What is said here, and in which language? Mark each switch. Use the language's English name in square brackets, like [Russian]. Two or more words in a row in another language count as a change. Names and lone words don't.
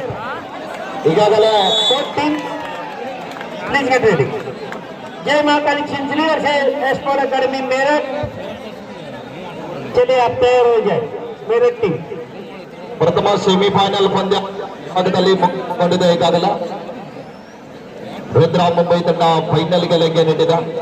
[English] ಈಗಾಗಲೇ 14 please get ready. [Hindi] जय महाकाली चिंचली से एस्पोर्ट अकादमी मेरठ. चलिए आप तैयार हो जाए मेरठ टीम. [Kannada] प्रथम ಸೆಮಿಫೈನಲ್ ಪಂದ್ಯ ಭಾಗದಲ್ಲಿ ಮುಗಿದುಕೊಂಡಿದೆ. ಈಗಾಗಲೇ ರುದ್ರ ಮುಂಬೈ ತಂಡ ಫೈನಲ್ಗೆ ಲಗ್ಗೆ ನೀಡಿದೆ.